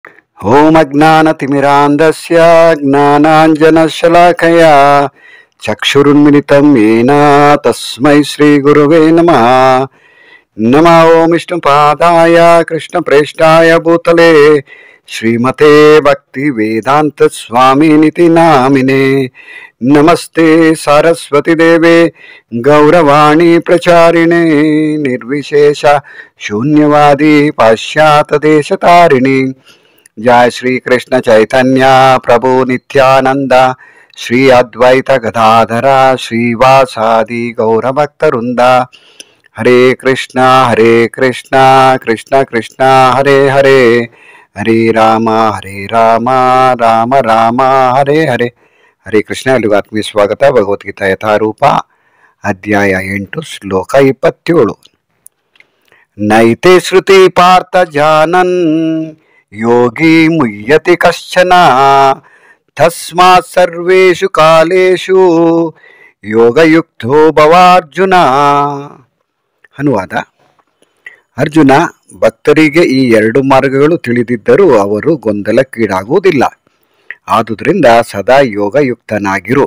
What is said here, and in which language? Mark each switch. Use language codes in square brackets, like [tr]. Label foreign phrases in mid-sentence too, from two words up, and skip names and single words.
[sa] ಓಂ ಅಜ್ಞಾನತಿಮಿರಾಂಧಸ್ಯ ಜ್ಞಾನಾಂಜನಶಲಾಕಯಾ ಚಕ್ಷುರುನ್ಮಿಲಿತಂ ಯೇನ ತಸ್ಮೈ ಶ್ರೀ ಗುರುವೇ ನಮಃ. ನಮೋ ಓಂ ವಿಷ್ಣುಪಾದಾಯ ಕೃಷ್ಣಪ್ರೇಷ್ಠಾಯ ಭೂತಲೆ ಶ್ರೀಮತೆ ಭಕ್ತಿ ವೇದಾಂತ ಸ್ವಾಮಿನಿತಿ ನಾಮಿನೇ. ನಮಸ್ತೆ ಸರಸ್ವತಿ ದೇವೆ ಗೌರವಾಣಿ ಪ್ರಚಾರಿಣೆ ನಿರ್ವಿಶೇಷ ಶೂನ್ಯವಾದಿ ಪಾಶ್ಚಾತ್ಯ ದೇಶತಾರಿಣಿ. जय श्री कृष्ण चैतन्य प्रभु नित्यानंद श्री अद्वैत गदाधर श्रीवासादि गौरभक्तवृंद. हरे कृष्णा कृष्ण कृष्ण हरे हरे, हरे राम राम राम हरे हरे. हरे कृष्ण. [kn] ಎಲ್ಲಿಗೂ ಆತ್ಮೀಯ ಸ್ವಾಗತ. ಭಗವದ್ಗೀತಾ ಯಥಾರೂಪ ಅಧ್ಯಾಯ 8 ಶ್ಲೋಕ 27. [sa] ನೈತೆ ಶ್ರುತಿ ಪಾರ್ಥ ಜಾನನ್ ಯೋಗಿ ಮುಹ್ಯತಿ ಕಶ್ಚನ ತಸ್ಮಾತ್ ಸರ್ವೇಷು ಕಾಲೇಷು ಯೋಗಯುಕ್ತೋ ಭವಾರ್ಜುನ. [kn] ಅನುವಾದ: ಅರ್ಜುನ, ಭಕ್ತರಿಗೆ ಈ ಎರಡು ಮಾರ್ಗಗಳು ತಿಳಿದಿದ್ದರೂ ಅವರು ಗೊಂದಲಕ್ಕೀಡಾಗುವುದಿಲ್ಲ. ಆದುದರಿಂದ ಸದಾ ಯೋಗಯುಕ್ತನಾಗಿರು.